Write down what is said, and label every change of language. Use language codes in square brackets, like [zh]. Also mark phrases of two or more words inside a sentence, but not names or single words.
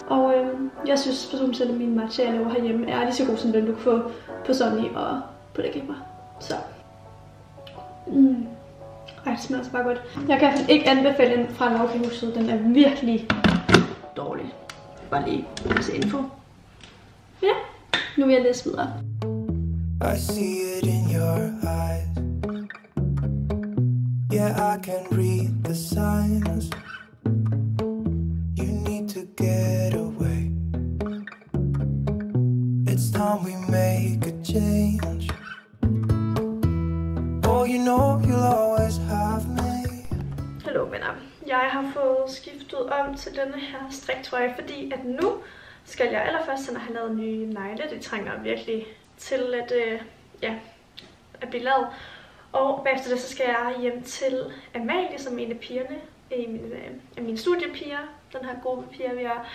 [da] Og jeg synes personligt, at min matcha, jeg laver herhjemme, er lige så god som den, du kan få på Sunny og på La Cabra. Så. Ej, det smager altså bare godt. Jeg kan ikke anbefale den fra Lavkahuset. Den er virkelig dårlig. Bare lige til info. Ja, nu vil jeg læse videre. [en] I see it in your eyes. Yeah, I can read the signs. You need to get away. It's time we make a change. Oh, you know you'll always have me. [da] Hallo venner. Jeg har fået skiftet om til denne her striktrøje, fordi at nu skal jeg allerførst have lavet nye negle. Det trænger virkelig til at blive lavet. Og bagefter det, så skal jeg hjem til Amalie, som er en af pigerne, af mine studiepiger, den her gruppe piger, vi er.